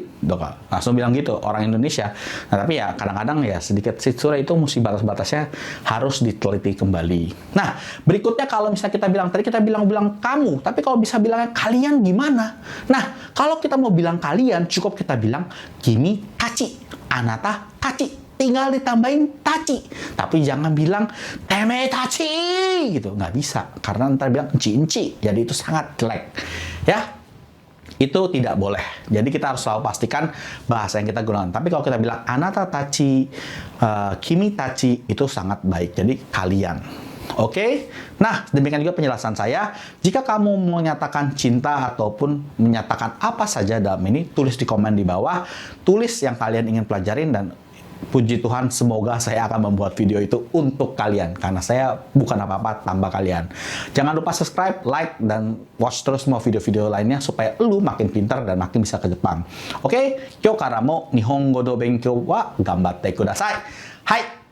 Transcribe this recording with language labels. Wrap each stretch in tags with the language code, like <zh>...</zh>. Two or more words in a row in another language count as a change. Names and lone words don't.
<id>Langsung bilang gitu, orang Indonesia. Nah, tapi ya kadang-kadang ya sedikit shitsure itu mesti batas-batasnya harus diteliti kembali. Nah, berikutnya kalau misalnya kita bilang, tadi kita bilang kamu, tapi kalau bisa bilangnya kalian gimana? Nah, kalau kita mau bilang kalian, cukup kita bilang</id> <ja>君たち、あなたたち.</ja> <id>Tinggal ditambahin tachi. Tapi jangan bilang</id> <ja>てめえたち</ja> <id>gitu. Nggak bisa. Karena ntar bilang enci-enci. Jadi itu sangat jelek. Ya. Itu tidak boleh. Jadi kita harus selalu pastikan bahasa yang kita gunakan. Tapi kalau kita bilang</id> <ja>あなたたち、君たち,</ja> <id>itu sangat baik. Jadi kalian. Oke? Nah, demikian juga penjelasan saya. Jika kamu menyatakan cinta ataupun menyatakan apa saja dalam ini, tulis di komen di bawah. Tulis yang kalian ingin pelajarin dan puji Tuhan, semoga saya akan membuat video itu untuk kalian. Karena saya bukan apa-apa tanpa kalian. Jangan lupa</id> <en>subscribe, like,</en> <id>dan watch terus semua video-video lainnya supaya lu makin pintar dan makin bisa ke Jepang. Oke?</id> <ja>今日からも日本語の勉強は頑張ってください. Hai!</ja>